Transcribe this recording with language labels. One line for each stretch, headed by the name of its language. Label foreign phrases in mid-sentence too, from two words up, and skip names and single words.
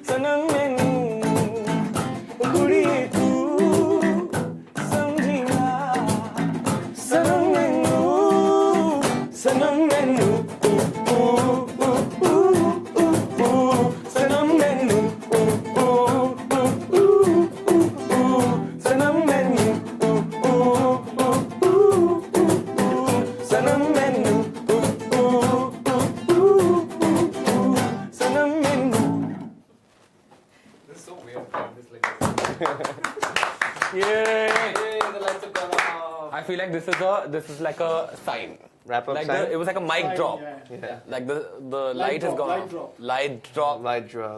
Punjabi: ਕੁੜੀਏ ਤੂੰ ਸਮਝੀ ਨਾ ਸਨਮ ਮੈਨੂੰ ਸਨਮ ਮੈਨੂੰ ਸਨਮ ਮੈਨੂੰ ਸਨਮ ਮੈਨੂੰ ਸਨਮ ਮੈਨੂੰ ਸਨਮ ਮੈਨੂੰ
English: This is so weird. This like. The lights have gone off. I feel like this is like a sign. Wrap up Like sign? it was like a mic drop. Yeah. Like the light has drop, gone light off. drop. Light drop. Light drop.